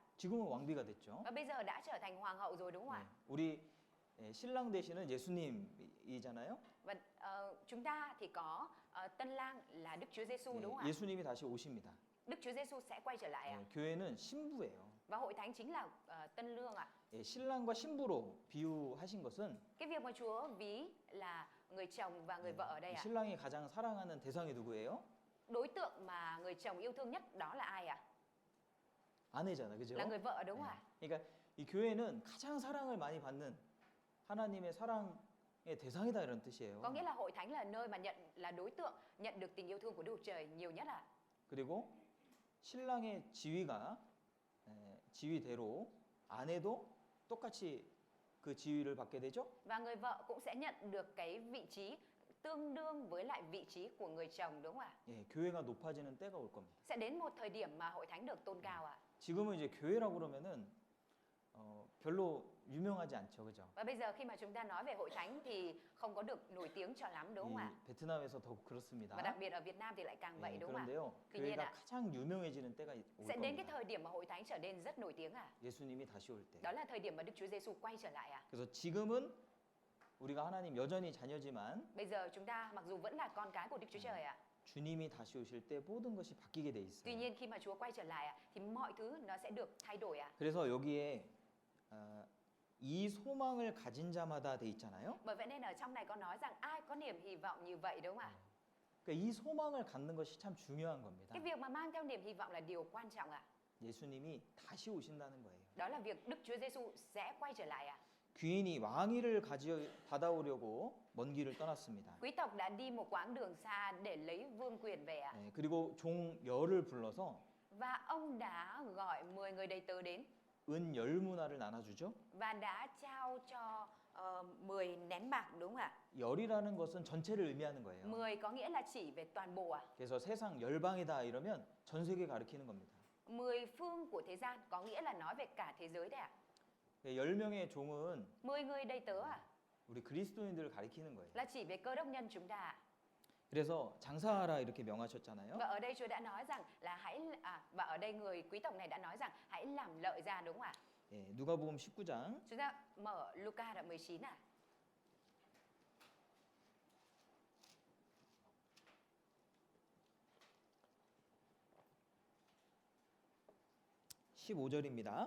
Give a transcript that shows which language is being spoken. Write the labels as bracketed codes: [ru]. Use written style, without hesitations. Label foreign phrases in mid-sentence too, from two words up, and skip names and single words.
[ko] 지금은 왕비가 됐죠. [vi] Và bây giờ đã trở thành hoàng hậu rồi đúng không ạ? [ko] 예, 우리 예, 신랑 되시는 예수님이잖아요. [vi] Và chúng ta thì có tân lang là Đức Chúa Giêsu [ko] 예, [vi] đúng không ạ? [ko] 예수님이 다시 오십니다. [vi] Đức Chúa Giêsu sẽ quay trở lại ạ. [ko] 예, 교회는 신부예요. [vi] Và hội thánh chính là tân lương ạ. [ko] 예, 신랑과 신부로 비유하신 것은 [vi] Cái việc mà Chúa ví là người chồng và người vợ ở đây [ko] 이 [vi] ạ. [ko] 신랑이 가장 사랑하는 대상이 누구예요? [vi] Đối tượng mà người chồng yêu thương nhất đó là ai ạ? [ko] 아내잖아, 그죠? [vi] Là người vợ đúng không [ko] 예, [vi] ạ? [ko] 그러니까 이 교회는 가장 사랑을 많이 받는 하나님의 사랑의 대상이다 이런 뜻이에요. [vi] Có nghĩa là hội thánh là nơi mà là đối tượng nhận được tình yêu thương của Đức Chúa Trời nhiều nhất ạ. [ko] 그리고 신랑의 지위가 지위대로 아내도 똑같이 그 지위를 받게 되죠. [vi] Và người vợ cũng sẽ nhận được cái vị trí tương đương với lại vị trí của người chồng đúng không ạ? [ko] 예, 교회가 높아지는 때가 올 겁니다. [vi] Sẽ đến một thời điểm mà hội thánh được tôn cao ạ. [ko] 지금은 이제 교회라고 그러면은 별로 유명하지 않죠, 그죠? [vi] Và bây giờ khi mà chúng ta nói về hội thánh thì không có được nổi tiếng cho lắm đúng không [ko] 이 [vi] ạ? [ko] 베트남에서 더욱 그렇습니다. [vi] Và đặc biệt ở Việt Nam thì lại càng vậy [ko] 예, [vi] đúng không ạ? [ko] 그런데요, [vi] Tuy nhiên [ko] 교회가 [vi] ạ, [ko] 가장 유명해지는 때가 올 [vi] sẽ đến cái [ko] 겁니다. [vi] thời điểm mà hội thánh trở nên rất nổi tiếng ạ. [ko] 예수님이 다시 올 때. [vi] Đó là thời điểm mà Đức Chúa Giêsu quay trở lại ạ. [ko] 그래서 지금은 우리가 하나님 여전히 자녀지만 [vi] Bây giờ chúng ta mặc dù vẫn là con cái của Đức Chúa Trời ạ. [ko] 주님이 다시 오실 때 모든 것이 바뀌게 돼 [vi] Tuy [ko] 있어요. [vi] nhiên khi mà Chúa quay trở lại ạ, thì mọi thứ nó sẽ được thay đổi ạ. [ko] 그래서 여기에 이 소망을 가진 자마다 돼 있잖아요. [vi] Bởi vậy nên ở trong này có nói rằng ai có niềm hy vọng như vậy đúng không ạ? [ko] 그러니까 이 소망을 갖는 것이 참 중요한 겁니다. [vi] Cái việc mà mang theo niềm hy vọng là điều quan trọng ạ. [ko] 예수님이 다시 오신다는 거예요. [vi] Đó là việc Đức Chúa Giêsu sẽ quay trở lại ạ. [ko] 귀인이 왕위를 받아오려고 먼 길을 떠났습니다. [vi] Quý tộc đã đi một quãng đường xa để lấy vương quyền về ạ. [ko] 네, 그리고 종 열을 불러서 [vi] Và ông đã gọi 10 người đầy tớ đến [ko] 은 10문화를 나눠주죠. [vi] và đã trao cho 10 nén bạc đúng không ạ? [ko] 열이라는 것은 전체를 의미하는 거예요. [vi] 10 có nghĩa là chỉ về toàn bộ ạ. [ko] 그래서 세상 열방이다 이러면 전 세계 가리키는 겁니다. [vi] 10 phương của thế gian có nghĩa là nói về cả thế giới đấy ạ. [ko] 10명의 종은 [vi] 10 người đầy tớ ạ, [ko] 우리 그리스도인들을 가리키는 거예요. [vi] là chỉ về cơ đốc nhân chúng ta ạ. [ko] 그래서 장사하라 이렇게 명하셨잖아요. [vi] Và ở đây Chúa đã nói rằng là và ở đây người quý tộc này đã nói rằng hãy làm lợi ra đúng không ạ? [ko] 예, 누가복음 19장 [vi] Chúng ta mở Luca đoạn 19 ạ. [ko] 15절입니다.